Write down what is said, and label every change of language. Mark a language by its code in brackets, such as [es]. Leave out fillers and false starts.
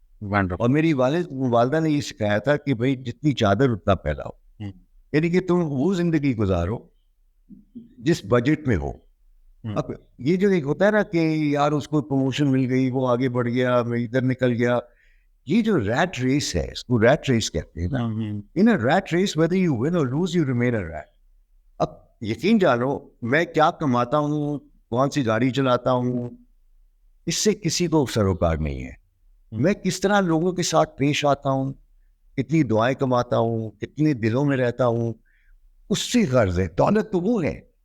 [ur] اور میری والدہ نے یہ سکھایا تھا کہ بھائی جتنی چادر اتنا پھیلاؤ, یعنی کہ تم وہ زندگی گزارو جس بجٹ میں ہو. اب یہ جو ایک ہوتا ہے نا کہ یار اس کو پروموشن مل گئی, وہ آگے بڑھ گیا, میں ادھر نکل گیا, یہ جو ریٹ ریس ہے, اس کو ریٹ ریس کہتے ہیں نا. [en] In rat race whether you win or lose you remain a rat. [ur] اب یقین جانو میں کیا کماتا ہوں, کون سی گاڑی چلاتا ہوں, اس سے کسی کو سروکار نہیں ہے. میں کس طرح لوگوں کے ساتھ پیش آتا ہوں, کتنی دعائیں کماتا ہوں, کتنے دلوں میں رہتا ہوں, اس سے غرض ہے. دولت تو وہ ہے.